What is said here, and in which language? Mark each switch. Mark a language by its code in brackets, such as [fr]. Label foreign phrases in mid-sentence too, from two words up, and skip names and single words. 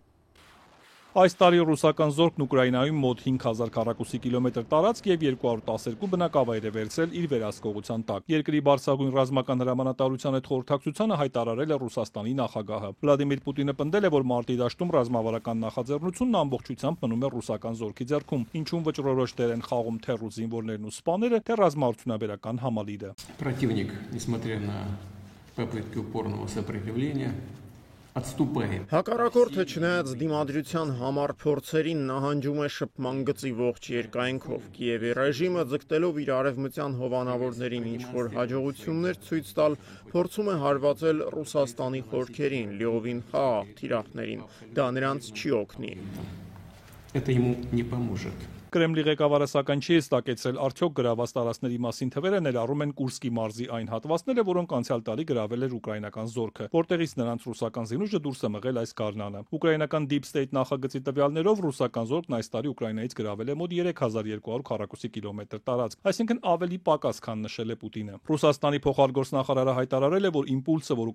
[hy] Այս տարի ռուսական զորքն Ուկրաինայում մոտ 5000 քառակուսի կիլոմետր տարածք եւ 212 բնակավայր է վերցրել իր վերահսկողության տակ։ Երկրի բարձրագույն ռազմական հրամանատարության հետ խորհրդակցությանը հայտարարել է Ռուսաստանի նախագահը։ Վլադիմիր Պուտինը պնդել է, որ մարտի դաշտում ռազմավարական նախաձեռնությունն ամբողջությամբ մնում է ռուսական զորքի ձեռքում, ինչում վճռորոշ դեր են խաղում թե ռուս զինվորներն ու սպաները, թե ռազմաարդյունաբերական համալիրը։ [ru] Противник, несмотря на попытки упорного сопротивления, [hy] Հակառակորդը չնայած դիմադրության համար փորձերին նահանջում է շփման գծի ողջ երկայնքով։ Կիևի ռեժիմը ձգտելով իր արևմտյան հովանավորներին ինչ-որ հաջողություններ ցույց տալ, փորձում է հարվածել Ռուսաստանի խորքերին, լիովին խաղաղ թիրախներին։ Դա նրանց չի օգնի։ [ru] Это ему не поможет. [hy] Կրեմլի ղեկավարը սակայն չի հստակեցրել, արդյոք գրաված տարածքների մասին թվերը ներառում են Կուրսկի մարզի այն հատվածները, որոնք անցյալ տարի գրավել էր ուկրաինական զորքը, որտեղից նրանց ռուսական զինուժը դուրս է մղել այս գարնանը։ Ուկրաինական Deep State նախագծի տվյալներով ռուսական զորքն այս տարի Ուկրաինայից գրավել է մոտ 3200 քառակուսի կիլոմետր տարածք, այսինքն ավելի պակաս, քան նշել է Պուտինը։ Ռուսաստանի փոխարգործնախարարը հայտարարել է, որ իմպուլսը, որ